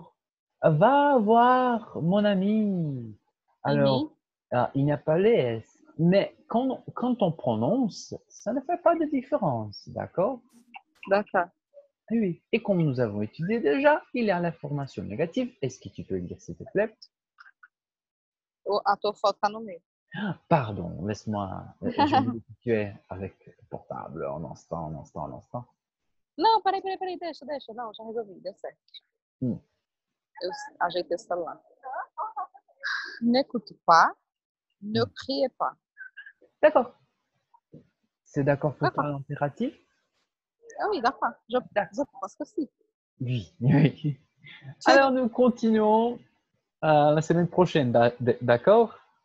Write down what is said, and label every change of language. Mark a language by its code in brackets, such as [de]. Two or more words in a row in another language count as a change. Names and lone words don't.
[fr] D'accord? Va voir mon ami. Mhm, Alors, il n'y a pas les S. Mais quand on prononce, ça ne fait pas de différence. D'accord? d'accord. Oui. Et comme nous avons étudié déjà, il y a la formation négative. Est-ce que tu peux le dire, s'il te plaît? [pt] A tua foto tá no meio. [fr] Pardon, laisse-moi. Je me situer avec le portable en instant, en instant, en instant. [pt] Não, peraí, deixa. Não, já resolvi, deu certo. Hmm. Eu ajeitei o celular. [fr] N'écoute pas, ne criez pas. D'accord. C'est d'accord pour toi D'accord. l'impératif? Ah oui, d'accord. Je pense que si. Oui. Oui. Alors, nous continuons la semaine prochaine, d'accord?